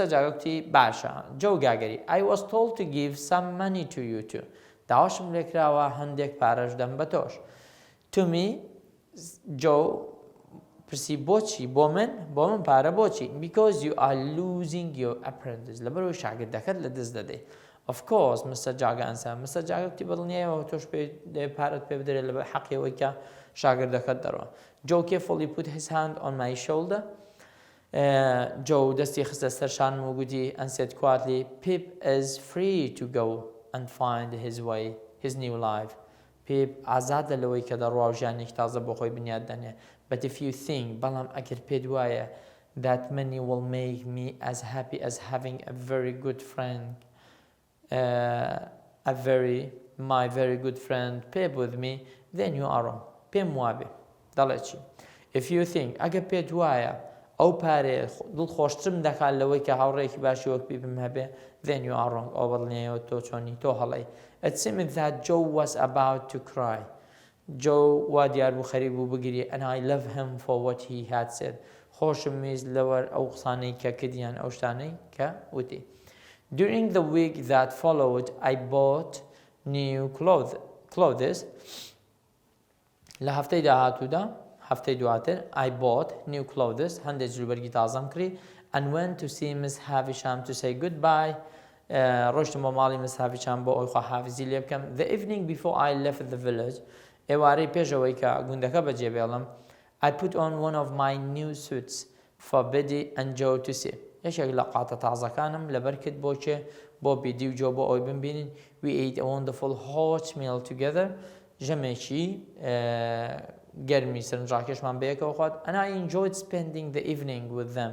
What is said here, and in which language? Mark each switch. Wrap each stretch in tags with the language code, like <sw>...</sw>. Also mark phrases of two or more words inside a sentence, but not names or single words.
<en>Jagger</en> <ckb>وتی باشە</ckb> <en>Joe Gaggery I was told to give some money to you too</en> <ckb>داواشم لێکراوە هەندێک پارەش دەم بە تۆش</ckb> <en>To me Joe</en> <ckb>پرسی بۆچی بۆ من پارە بۆچی</ckb> <en>because you are losing your apprentice</en> <ckb>لەبەرەوەی شاگردەکەت لە دەست دەدەی</ckb> <en>Of course Mr. Jagger answered Mr.</en> <ckb>Jagger وتی بەدڵنیایەوە تۆش پارەت پێ بدرێت لەبەر حەقیەوەی کە شاگردەکەت دەڕۆ</ckb> <en>Joe carefully put his hand on my shoulder</en> <ckb>Joe دەستی خستە سەر شانم و گوتی</ckb> <en>and said quietly Pip is free to go and find his way his new life</en> <ckb>پێ ئازادە لەوەی کە دەڕوا و ژیانێک تازە بۆ خۆی بنیاد دەنێ.</ckb> <en>But if you think</en> <ckb>بەڵام ئەگەر پێت وایە</ckb> <en>that money will make me as happy as having a very good friend my very good friend pay with me then you are wrong.</en> <ckb>پێم وابێ دەڵێ چی</ckb> <en>if you think</en> <ckb>ئەگەر پێت وایە ئەو پارێ دڵخۆشترم دەکات لەوەی کە هاوڕێکی باشی وەک بم هەبێ</ckb> <en>then you are wrong.</en> <ckb>ئەو بڵنیەوە تۆ چۆنی تۆ هەڵەی.</ckb> <en>It seemed that Joe was about to cry. Joe</en> <ckb>وا دیار بوو خەریک بوو بگری</ckb> <en>and I love him for what he had said.</en> <ckb>خۆشم ویست لەوەر ئەو قسانەی کە کردیان ئەو شتانەی کە وتی.</ckb> <en>During the week that followed I bought new clothes.</en> <ckb>لە هەفتەی داهاتوودا هەفتەی دواتر</ckb> <en>I bought new clothes</en> <ckb>هەندێک جلوبەرگی تازەم کڕی</ckb> <en>and went to see Miss Havisham to say goodbye.</en> <ckb>ڕۆشتم بۆ ماڵی Miss Havisham بۆ ئەوی خواحافیزی لێ بکەم.</ckb> <en>The evening before I left the village</en> <ckb>ئێوارەی پێشەوەی کە گوندەکە بەجێبێڵم</ckb> <en>I put on one of my new suits for Biddy and Joe to see.</en> <ckb>یەکێک لە قاتە تازەکانم لەبەر کرد بۆچێ بۆ بیدی و جۆ بۆ ئەوی ببینین.</ckb> <en>We ate a wonderful hot meal together.</en> <ckb>ژەمێکی گەرمی سەرنجڕاکێشمان بەیەکەوە خوارد</ckb> <en>and I enjoyed spending the evening with them.</en>